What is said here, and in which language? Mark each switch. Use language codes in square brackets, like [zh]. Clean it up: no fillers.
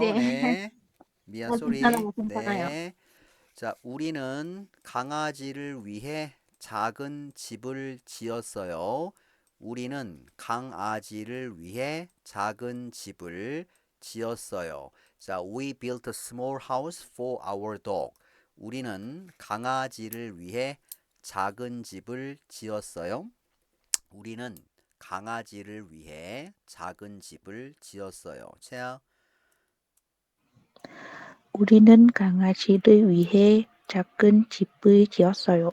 [ko] 네. 네. 미안, 쏘리. 괜찮아요. 네. 자, 우리는 강아지를 위해 작은 집을 지었어요. 우리는 강아지를 위해 작은 집을 지었어요. [en] 자, we built a small house for our dog. [ko] 우리는 강아지를 위해 작은 집을 지었어요. 우리는 강아지를 위해 작은 집을 지었어요. 채아. 우리는 강아지를 위해 작은 집을 지었어요.